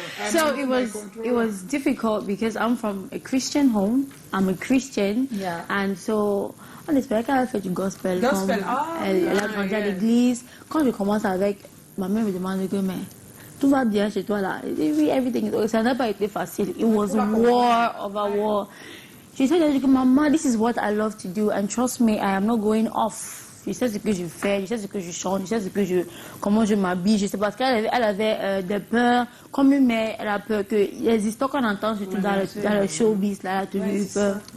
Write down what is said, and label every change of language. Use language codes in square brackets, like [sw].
[en] So it was difficult because I'm from a Christian home. I'm a Christian. Yeah. [fr] And so on espérait qu'elle a fait du gospel. Gospel, Elle a grandi à l'église. Quand je commence avec, ma mère me demande que mais tout va bien chez toi là. Je dis oui, [en] everything is okay. [fr] Ça n'a pas été facile. [en] It was war over war. She said, Mama, this is what I love to do, and trust me, I am not going off. [fr] Je sais ce que je fais, je sais ce que je chante, je sais comment je m'habille. Je sais parce qu'elle avait des peurs, comme une mère, elle a peur que les histoires qu'on entend surtout dans le showbiz, là, elle a toujours eu peur.